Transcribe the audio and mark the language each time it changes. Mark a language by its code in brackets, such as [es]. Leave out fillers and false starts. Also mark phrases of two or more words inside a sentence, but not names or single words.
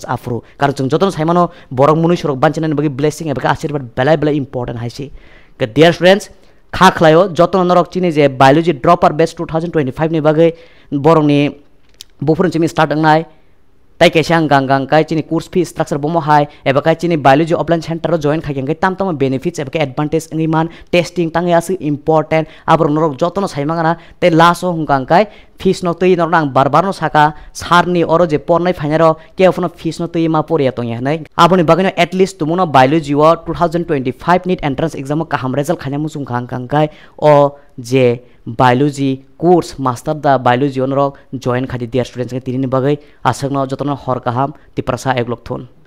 [trp] afro kar jung joton saimano borok munush rok banchana bagi blessing eba ashirwad belai important haisi ka [en] dear students [trp] kha khlayo joton norok chini je [en] biology dropper batch [trp] 2025 ni bagai borong ni bufurun chimi start angnai tai kaisang gang kai chini [en] course fee structure [trp] bomo hai eba kai chini [en] biology offline center [trp] ro join khagen kai tam benefits eba kai advantage ngi man testing tangi asu important abrong norok jotono saimangana te laso hungkang kai fees no tui no nang barbar no saka sarni oro je pornai phainaro ke ofno fees no tui ma poriya tong ya nai aboni bagino at least tumuno biology o 2025 NEET [en] entrance exam [trp] kaham result khanya musung khang kai o je [en] biology course master [trp] da biology on rok join khadi [en] dear students [trp] ke tini bagai asakno jotno hor kaham tiprasa eglok thun